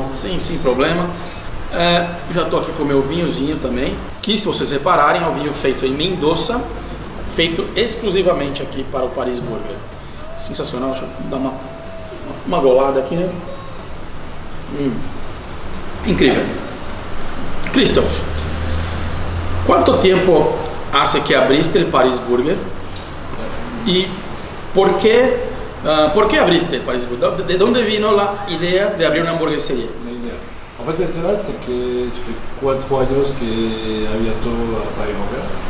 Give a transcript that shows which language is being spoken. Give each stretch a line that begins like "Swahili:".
Portuguese: Sim, sem problema. Já tô aqui com o meu vinhozinho também, que se vocês repararem é um vinho feito em Mendoza, feito exclusivamente aqui para o Paris Burger. Sensacional, deixa eu dar uma golada aqui, né? Incrível.
Spanish: Christoph, ¿cuánto tiempo hace que abriste el Paris Burger? ¿Y por qué abriste el Paris Burger? ¿De dónde vino la idea de abrir una hamburguesería?
French: En fait, l'intérêt, c'est que ça fait
Spanish: 4 años que ha abierto
French: a Paris Burger.